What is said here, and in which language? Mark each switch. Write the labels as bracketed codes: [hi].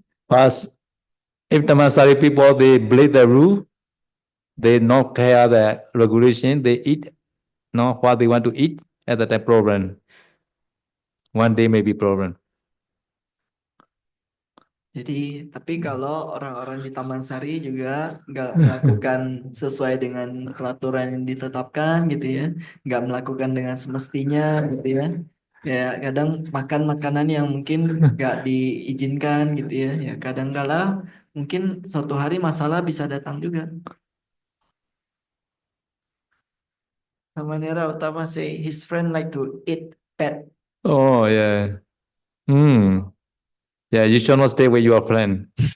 [en] Pas if Tamasari people they break the rule, they not care the regulation, they eat not what they want to eat at the time problem. One day may be problem. [id] Jadi, tapi kalau orang-orang di Taman Sari juga nggak melakukan sesuai dengan peraturan yang ditetapkan gitu ya, nggak melakukan dengan semestinya gitu ya, ya kadang makan makanan yang mungkin nggak diizinkan gitu ya, ya kadang-kala mungkin suatu hari masalah bisa datang juga. [en] Samanera Utama say his friend like to eat pet. Oh yeah. Yeah, you should not stay with your friend.